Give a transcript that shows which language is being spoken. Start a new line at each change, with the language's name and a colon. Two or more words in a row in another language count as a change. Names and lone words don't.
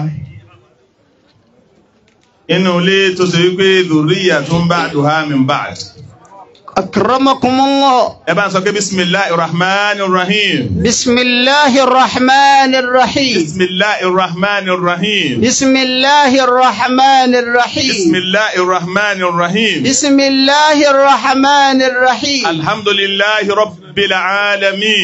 Yoruba: inú ilé tó ṣe wípé lóríyà tó ń bá àdúhà
Arabic: من بعد. Akramakumullah.
Yoruba: ẹ bá ń sọ pé
Arabic: بسم الله الرحمن الرحيم. بسم الله الرحمن الرحيم. بسم الله الرحمن الرحيم. بسم الله الرحمن الرحيم. بسم الله الرحمن الرحيم. بسم الله الرحمن الرحيم. الحمد لله رب العالمين.